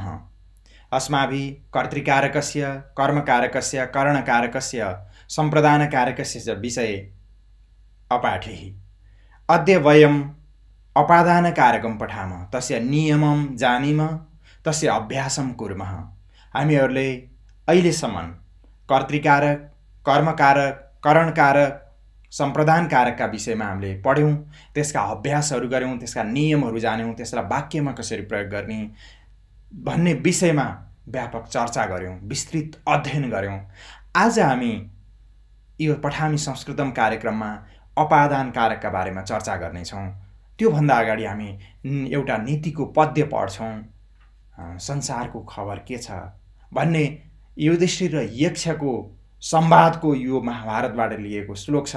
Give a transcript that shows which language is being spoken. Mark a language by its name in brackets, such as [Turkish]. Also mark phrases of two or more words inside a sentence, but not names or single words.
[Sanskrit] अस्माभिः कर्तृकारकस्य, कर्मकारकस्य, करणकारकस्य, सम्प्रदानकारकस्य च विषये अपाठिः। अद्य वयम् अपादानकारकं पठामः, तस्य नियमं जानीम, तस्य अभ्यासं कुर्मः। [Nepali] हामीहरूले अहिलेसम्म कर्तृकारक, कर्मकारक, करणकारक, सम्प्रदानकारकका विषयमा हामीले पढ्यौँ, त्यसका अभ्यासहरू गऱ्यौँ, त्यसका नियमहरू जान्यौँ, त्यसलाई वाक्यमा कसरी प्रयोग गर्ने भन्ने विषयमा व्यापक चर्चा गऱ्यौँ, विस्तृत अध्ययन गऱ्यौँ। आज हामी यो पठामी संस्कृतम कार्यक्रममा अपादान कारकका बारेमा चर्चा गर्नेछौँ। त्योभन्दा अगाडि हामी एउटा नीतिको पद्य पढ्छौँ। संसारको खबर के छ भन्ने युधिष्ठिर र यक्षको संवादको यो महाभारतबाट लिएको श्लोक छ।